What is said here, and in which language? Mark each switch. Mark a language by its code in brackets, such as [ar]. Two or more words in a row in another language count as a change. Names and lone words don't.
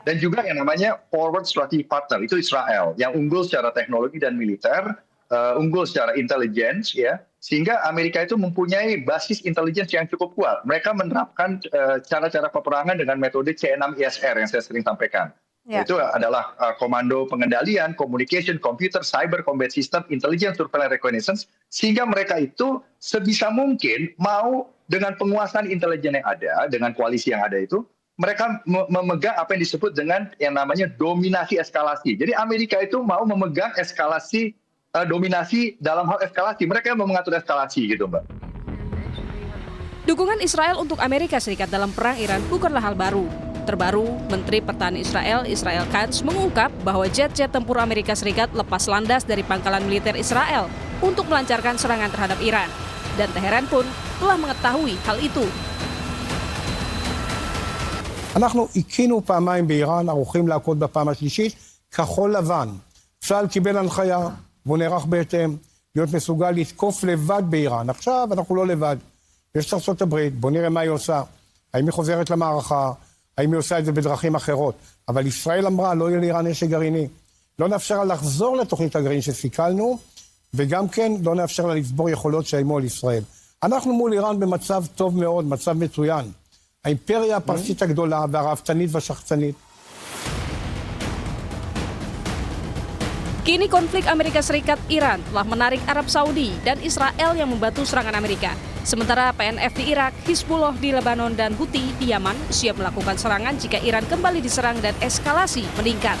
[id] Dan juga yang namanya [en] Forward Strategic Partner [id] itu Israel yang unggul secara teknologi dan militer, unggul secara intelligence, ya, sehingga Amerika itu mempunyai basis intelligence yang cukup kuat. Mereka menerapkan cara-cara peperangan dengan metode C6ISR yang saya sering sampaikan. Ya. Itu adalah komando pengendalian, [en] communication, computer, cyber combat system, intelligence, surveillance, reconnaissance, [id] sehingga mereka itu sebisa mungkin mau dengan penguasaan intelijen yang ada, dengan koalisi yang ada itu, mereka memegang apa yang disebut dengan yang namanya dominasi eskalasi. Jadi Amerika itu mau memegang eskalasi, dominasi dalam hal eskalasi. Mereka yang mau mengatur eskalasi gitu, Mbak. Dukungan Israel untuk Amerika Serikat dalam perang Iran bukanlah hal baru. Terbaru, Menteri Pertahanan Israel Katz mengungkap bahwa jet-jet tempur Amerika Serikat lepas landas dari pangkalan militer Israel untuk melancarkan serangan terhadap Iran. Dan Teheran pun telah mengetahui hal itu. [he] אנחנו עיקינו פעמיים באיראן, ערוכים להכות בפעם השלישית, כחול לבן. צה"ל קיבל הנחיה, והוא נערך בהתאם, להיות מסוגל לתקוף לבד באיראן. עכשיו אנחנו לא לבד. יש את ארצות הברית, בוא נראה מה היא עושה. האם היא חוזרת למערכה? האם היא עושה את זה בדרכים אחרות? אבל ישראל אמרה, לא יהיה לאיראן נשק גרעיני. לא נאפשר לה לחזור לתוכנית הגרעין שסיכלנו, וגם כן לא נאפשר לה לצבור יכולות שאיימו על ישראל. אנחנו מול איראן במצב טוב מאוד, מצב מצוין. האימפריה הפרסית הגדולה והרהבתנית והשחצנית. [id] Kini konflik Amerika Serikat-Iran telah menarik Arab Saudi dan Israel yang membantu serangan Amerika. Sementara PNF di Irak, Hizbullah di Lebanon, dan Houthi di Yaman siap melakukan serangan jika Iran kembali diserang dan eskalasi meningkat.